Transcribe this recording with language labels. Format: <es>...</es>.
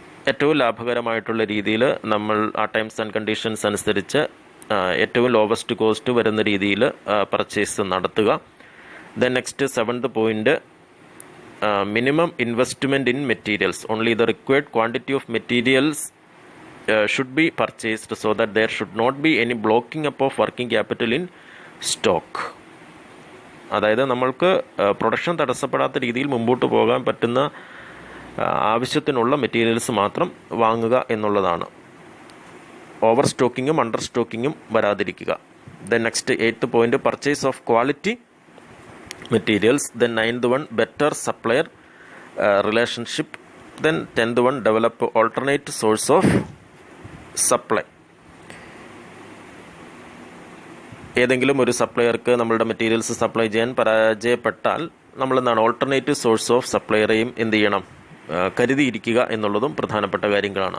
<ml>ഏറ്റവും ലാഭകരമായിട്ടുള്ള രീതിയിൽ നമ്മൾ ആ ടൈംസ് ആൻഡ് കണ്ടീഷൻസ് അനുസരിച്ച് ഏറ്റവും ലോവസ്റ്റ് കോസ്റ്റ് വരുന്ന രീതിയിൽ പർച്ചേസ് നടത്തുക.</ml> <en>Then next seventh point, minimum investment in materials. Only the required quantity of materials should be purchased so that there should not be any blocking up of working capital in stock.</en> <ml>അതായത് നമ്മൾക്ക് production തടസ്സപ്പെടാത്ത രീതിയിൽ മുമ്പോട്ട് പോകാൻ പറ്റുന്ന ആവശ്യത്തിനുള്ള materials മാത്രം വാങ്ങുക എന്നുള്ളതാണ്. Over സ്റ്റോക്കിങ്ങും under സ്റ്റോക്കിങ്ങും വരാതിരിക്കുക.</ml> <en>Then next eighth point, purchase of quality materials. Then ninth one, better supplier relationship. Then 10th one, develop alternate source of supply.</en> <ml>ഏതെങ്കിലും ഒരു സപ്ലയർക്ക് നമ്മളുടെ മെറ്റീരിയൽസ് സപ്ലൈ ചെയ്യാൻ പരാജയപ്പെട്ടാൽ നമ്മൾ എന്താണ് ഓൾട്ടർനേറ്റീവ് സോഴ്സ് ഓഫ് സപ്ലയറേയും എന്ത് ചെയ്യണം, കരുതിയിരിക്കുക എന്നുള്ളതും പ്രധാനപ്പെട്ട കാര്യങ്ങളാണ്.</ml>